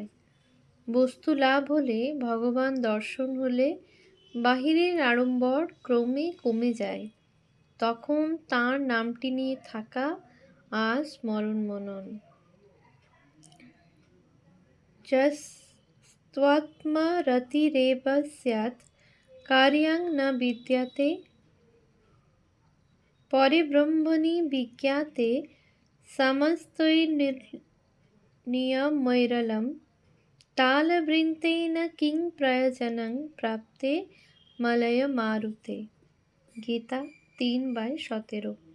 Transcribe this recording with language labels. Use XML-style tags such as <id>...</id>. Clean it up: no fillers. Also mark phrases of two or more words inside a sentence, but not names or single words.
<bn>বস্তু লাভ হলে, ভগবান দর্শন হলে বাহিরের আড়ম্বর ক্রমে কমে যায়। তখন তাঁর নামটি নিয়ে থাকা আর স্মরণ মনন।</bn> <sa>যস্ত্বাত্মরতিরেব স্যাৎ কার্যং ন বিদ্যতে, পরে ব্রহ্মণি বিজ্ঞাতে সমস্তৈর্নিয়মৈরলম, তালবৃন্তেন কিং প্রয়োজনং প্রাপ্তে মলয় মারুতে।</sa> <bn>গীতা 3/17।</bn>